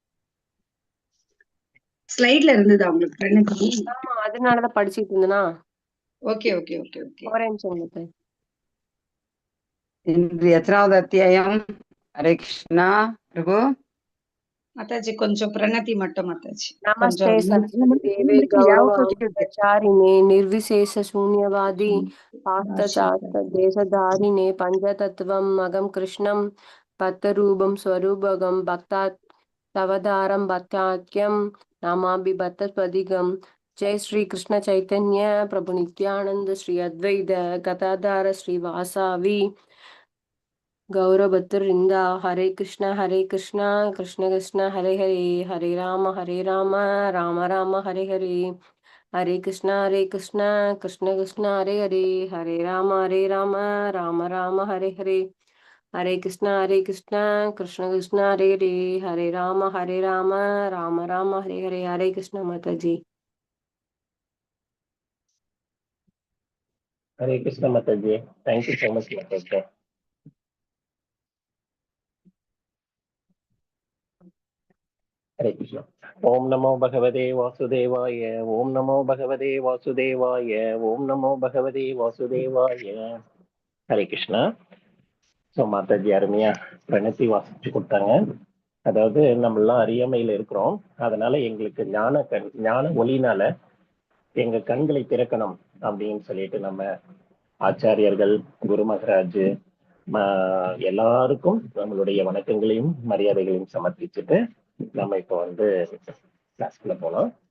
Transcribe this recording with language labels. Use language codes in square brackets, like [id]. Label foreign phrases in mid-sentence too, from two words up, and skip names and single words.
[ta] ஸ்லைட்ல இருந்ததா உங்களுக்கு பிரணதி? ஆமா, அதனாலதான் படிச்சுட்டு இருந்தேனா. [en] okay okay okay okay. [ta] ஒரே நிமிஷம் மாதாஜி. இன்று எத்தனாவது அத்தியாயம்? ஹரே கிருஷ்ணா பிரபு. மாதாஜி கொஞ்சம் பிரணதி மட்டும் மாதாஜி. नमस्ते கொஞ்சம் [sa] सरस्वती देवे गौरवाचारिणे निर्विशेष शून्यवादी पाश्चात्य देशधारिणे पंचतत्वम् अगम कृष्णं पत्तरूपं स्वरूपगं भक्ता तवदारं भक्ताख्यं नामाभि भक्तस्पदिगं। जय श्री कृष्ण चैतन्य प्रभु नित्यानंद श्री अद्वैत गदाधर श्रीवासावि गौरभक्तवृंदा। हरे कृष्ण कृष्ण कृष्ण हरे हरे, हरे राम राम राम हरे हरे, हरे कृष्ण कृष्ण कृष्ण हरे हरे, हरे राम राम राम हरे हरे, हरे कृष्ण कृष्ण कृष्ण हरे हरे, हरे राम राम हरे हरे। [hi] हरे कृष्ण माता जी। हरे कृष्ण माता जी, [en] thank you so much [hi] माता जी। हरे कृष्ण। [sa] ओम नमो भगवते वासुदेवाय, ओम नमो भगवते वासुदेवाय, ओम नमो भगवते वासुदेवाय। [hi] हरे कृष्णा। [ta] ஸோ மாதாஜி அருமையா பிரணத்தி வாசிச்சு கொடுத்தாங்க. அதாவது நம்மளாம் அறியாமையில இருக்கிறோம், அதனால எங்களுக்கு ஞான ஒளினால எங்க கண்களை திறக்கணும் அப்படின்னு சொல்லிட்டு நம்ம ஆச்சாரியர்கள், குரு மகராஜ் எல்லாருக்கும் நம்மளுடைய வணக்கங்களையும் மரியாதைகளையும் சமர்ப்பிச்சுட்டு நம்ம இப்போ வந்து கிளாஸ்க்குள்ள போலாம்.